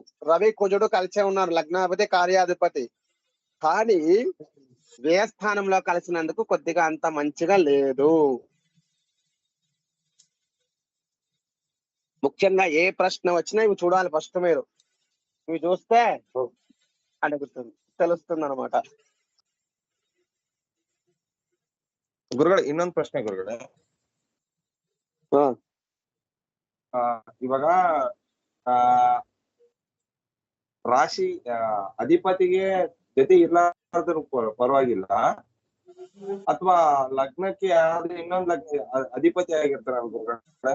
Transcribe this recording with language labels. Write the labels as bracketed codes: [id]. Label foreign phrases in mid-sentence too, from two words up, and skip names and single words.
[te] రవి కుజుడు కలిసే ఉన్నారు, లగ్నాధిపతి కార్యాధిపతి. కానీ వ్యయస్థానంలో కలిసినందుకు కొద్దిగా అంత మంచిగా లేదు. ముఖ్యంగా ఏ ప్రశ్న వచ్చినా ఇవి చూడాలి ఫస్ట్. మీరు ఇవి చూస్తే అడుగుతుంది, తెలుస్తుంది అనమాట. [kn] ಗುರುಗಳೇ, ಇನ್ನೊಂದು ಪ್ರಶ್ನೆ ಗುರುಗಳೇ. ಇವಾಗ ರಾಶಿ ಅಧಿಪತಿಗೆ ಜೊತೆ ಇರ್ಲಾರ್ದ್ರು ಪರವಾಗಿಲ್ಲ, ಅಥವಾ ಲಗ್ನಕ್ಕೆ ಯಾವ್ದು ಇನ್ನೊಂದು ಲಗ್ನ ಅಧಿಪತಿ ಆಗಿರ್ತಾರ ಗುರುಗಳೇ?